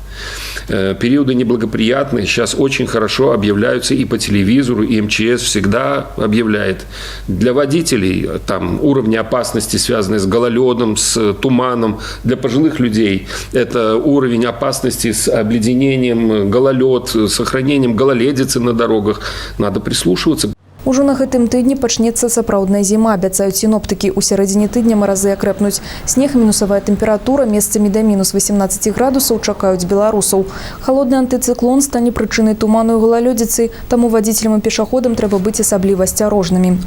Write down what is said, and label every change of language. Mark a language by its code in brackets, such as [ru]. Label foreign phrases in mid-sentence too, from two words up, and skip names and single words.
[ru] Периоды неблагоприятные сейчас очень хорошо объявляются и по телевизору, и МЧС всегда объявляет. Для водителей там уровни опасности, связанные с гололедом, с туманом. Для пожилых людей это уровень опасности с обледенением, гололед, сохранением гололедицы на дорогах. Надо прислушиваться. [be] Ужо на гэтым тыдні пачнецца сапраўдная зіма, абяцаюць сіноптыкі. У сярэдзіне тыдня маразы акрэпнуць. Снег, мінусавая тэмпература, месцамі да мінус 18 градусаў чакаюць беларусаў. Халодны антыцыклон стане прычынай туману і галалёдзіцы, таму вадзіцелям і пешаходам трэба быць асабліва асцярожнымі.